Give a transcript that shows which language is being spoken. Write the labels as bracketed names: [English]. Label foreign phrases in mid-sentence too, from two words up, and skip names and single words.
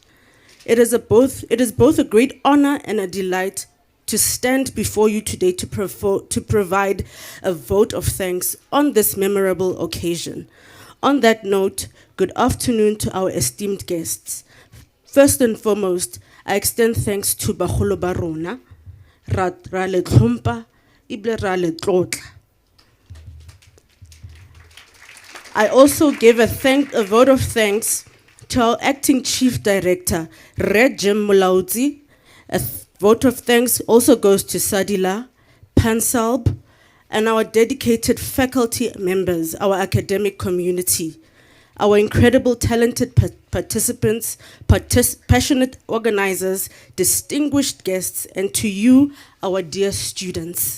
[English] It is both a great honor and a delight to stand before you today to provide a vote of thanks on this memorable occasion. On that note, good afternoon to our esteemed guests. First and foremost, I extend thanks to [Tswana] Bagolo Barona, ra le tlhompha, ebile ra le tlotla. [English] I also give a vote of thanks to our acting chief director, Red Jim Mulaudzi. A vote of thanks also goes to Sadila, Pansalb, and our dedicated faculty members, our academic community, our incredible talented participants, passionate organizers, distinguished guests, and to you, our dear students.